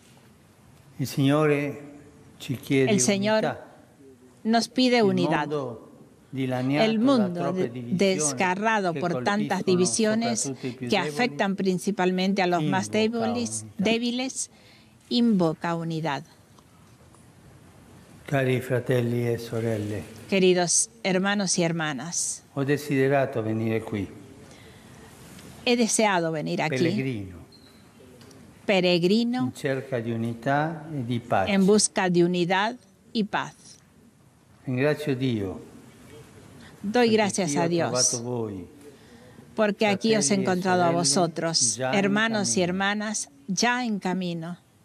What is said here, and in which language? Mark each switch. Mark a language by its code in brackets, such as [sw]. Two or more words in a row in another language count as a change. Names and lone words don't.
[es] El Señor nos pide unidad. El mundo, desgarrado por tantas divisiones que afectan principalmente a los más débiles, invoca unidad. [it] Cari fratelli e sorelle, [es] queridos hermanos y hermanas, [it] ho desiderato venire qui. [es] he deseado venir aquí. Peregrino en busca de unidad y paz. Doy gracias a Dios porque aquí os he encontrado a vosotros, hermanos y hermanas, ya en camino.